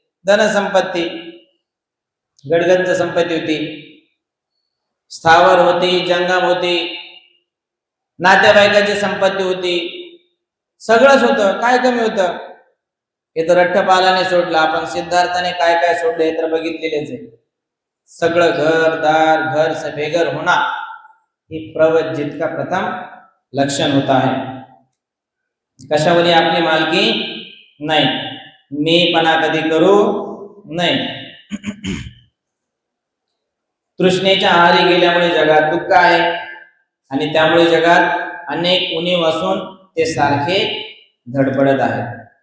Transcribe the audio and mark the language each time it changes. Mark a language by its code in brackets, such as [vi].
[mr] धनसंपत्ती गडगंज संपत्ती होती, स्थावर होती, जंगम होती, नातेवाईकाची संपत्ती होती, सगळंच होतं. काय कमी होतं? हे तर रठ्ठपालाने सोडलं. आपण सिद्धार्थाने काय काय सोडलं हे तर बघितलेलेच आहे. सगळं [hi] घर से बेघर होना ही प्रवज्जित का प्रथम लक्षण होता है. [mr] कशावरही आपली मालकी नाही, मीपणा कधी करू नाही. तृष्णेच्या आहारी गेल्यामुळे जगात दुःख आहे आणि त्यामुळे जगात अनेक उणीव असून ते सारखे धडपडत आहेत.